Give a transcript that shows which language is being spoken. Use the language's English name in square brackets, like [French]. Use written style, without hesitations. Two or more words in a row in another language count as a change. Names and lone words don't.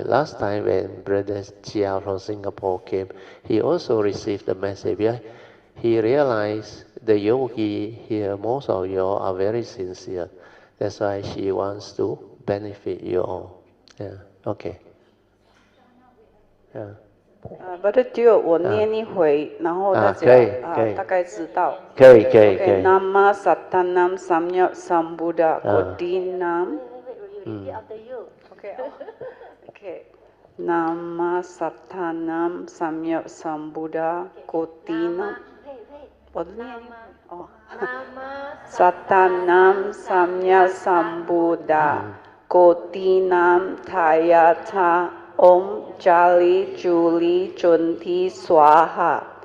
[English] Last time when Brother Chia from Singapore came, he also received the message. He realized the yogi here, most of you all are very sincere. That's why she wants to benefit you all. Yeah. Okay. Yeah. [Chinese] 不是就我念一回，然后大家大概知道。可以。 [Sanskrit] नमः सप्तानां सम्यक्सं बुद्ध कोटीनां. Okay. नमः सप्तानां सम्यक्सं बुद्ध कोटीनां. [Chinese] 我念哦。 [Sanskrit] सप्तानां सम्यक्सं बुद्ध कोटीनां तद्यथा ॐ चले चुले जुन्ति स्वाहा